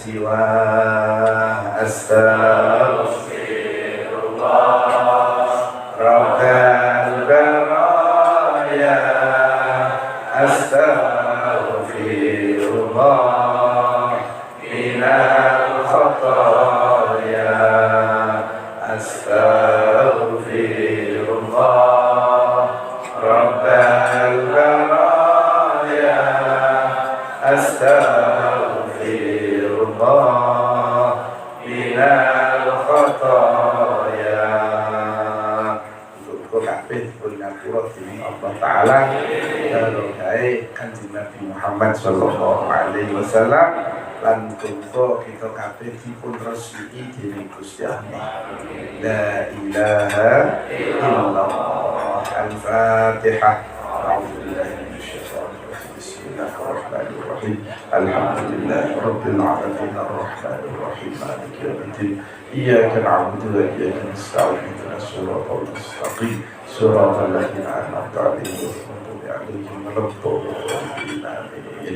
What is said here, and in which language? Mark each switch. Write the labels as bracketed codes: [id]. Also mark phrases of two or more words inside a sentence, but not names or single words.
[ar] سواه أستغفر الله رب البرايا أستغفر الله من الخطايا أستغفر الله رب البرايا أستغفر الله من الخطايا. [jv] Untuk kabeh bernyapura dening Allah Ta'ala barokahe Kanjeng Nabi Muhammad [ar] صلى الله عليه وسلم [jv] lan muga kita kabeh dipun resiki dening Gusti Allah. [ar] لا إله إلا الله. الفاتحة. أعوذ بالله من الشيطان الرجيم. بسم الله الرحمن الرحيم. الحمد لله رب العالمين الرحمن الرحيم مالك يوم الدين إياك نعبد وإياك نستعين اهدنا الصراط المستقيم صراط الذين أنعمت عليهم غير المغضوب عليهم ولا الضالين آمين.